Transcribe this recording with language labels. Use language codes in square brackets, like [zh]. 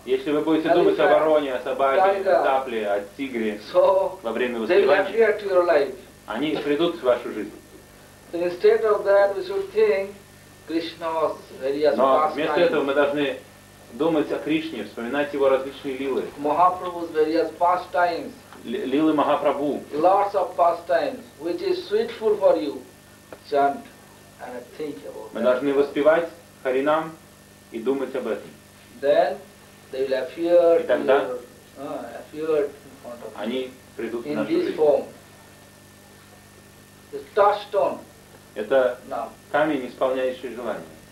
[ru] если вы будете думать о вороне, о собаке, о цапле, о тигре во время воспевания, они придут в вашу жизнь. Но вместо этого мы должны думать о Кришне, вспоминать его различные лилы. [en] Махапрабху's various pastimes. [ru] Лилы Махапрабху. [en] Lots of pastimes, which is sweetful for you. Chant and think about that. [ru] Мы должны воспевать Харинам и думать об этом. [en] Then they will appear. [ru] И тогда [en] appear in front of [ru] они придут [en] in this form. The touchstone. [ru] Это камень, исполняющий желание.